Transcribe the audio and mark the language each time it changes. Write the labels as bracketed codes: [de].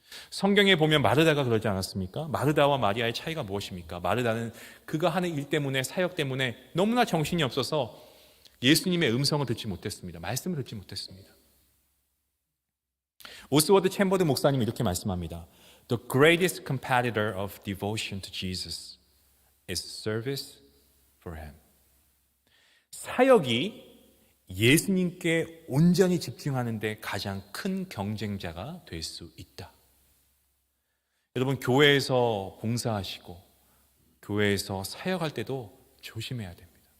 [ko] 성경에 보면 마르다가 그러지 않았습니까? 마르다와 마리아의 차이가 무엇입니까? 마르다는 그가 하는 일 때문에 사역 때문에 너무나 정신이 없어서 예수님의 음성을 듣지 못했습니다. 말씀을 듣지 못했습니다. 오스워드 챔버드 목사님이 이렇게 말씀합니다. [en] The greatest competitor of devotion to Jesus is service for Him. [ko] 사역이 예수님께 온전히 집중하는 데 가장 큰 경쟁자가 될 수 있다. 여러분 교회에서 봉사하시고 교회에서 사역할 때도 조심해야 됩니다.